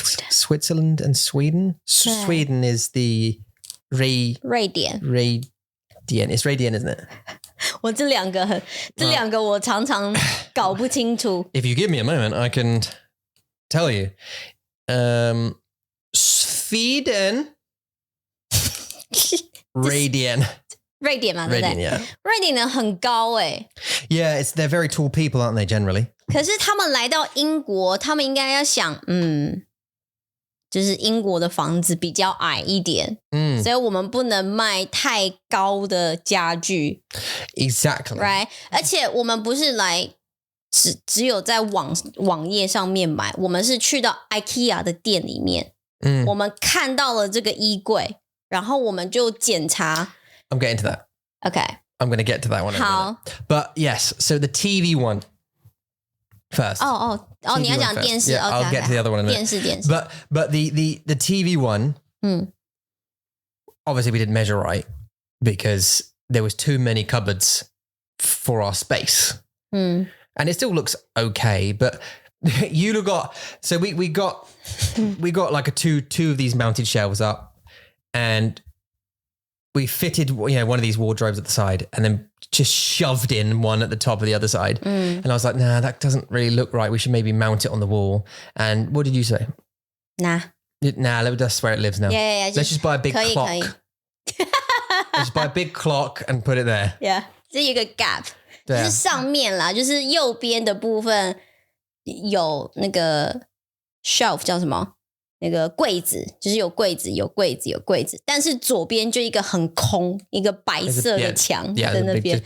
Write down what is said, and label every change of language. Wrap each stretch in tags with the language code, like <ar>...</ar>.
<en>Switzerland and Sweden Sweden is the</en> <zh>瑞典</zh> <en>It's radian isn't it</en> <zh>我这两个我常常搞不清楚</zh> <en>If you give me a moment I can tell you Sweden Radian</en> <zh>瑞典嘛对不对</zh> <en>yeah</en> <zh>瑞典人很高欸</zh> <en>Yeah they're very tall people aren't they generally</en> <zh>可是他们来到英国他们应该要想就是英国的房子比较矮一点所以我们不能卖太高的家具</zh> <en>Exactly</en> <zh>right 而且我们不是来只有在网页上面买我们是去到 IKEA 的店里面我们看到了这个衣柜然后我们就检查</zh> <en>I'm getting to that Okay I'm going to get to that one</en> <zh>好</zh> <en>But yes so the TV one first</en> <zh>你要讲电视</zh> <en>yeah, okay, I'll get to the other one in a minute</en> <zh>电视</zh> <en>But the TV one obviously we didn't measure right because there was too many cupboards for our space and it still looks okay but you got so we got like two of these mounted shelves up and we fitted one of these wardrobes at the side and then just shoved in one at the top of the other side and I was like nah that doesn't really look right we should maybe mount it on the wall and what did you say nah that's where it lives now yeah let's just buy a big clock let's buy a big clock and put it there</en> <zh>yeah 这有一个 gap 就是上面啦就是右边的部分有那个 shelf 叫什么那个柜子就是有柜子但是左边就一个很空一个白色的墙在那边</zh>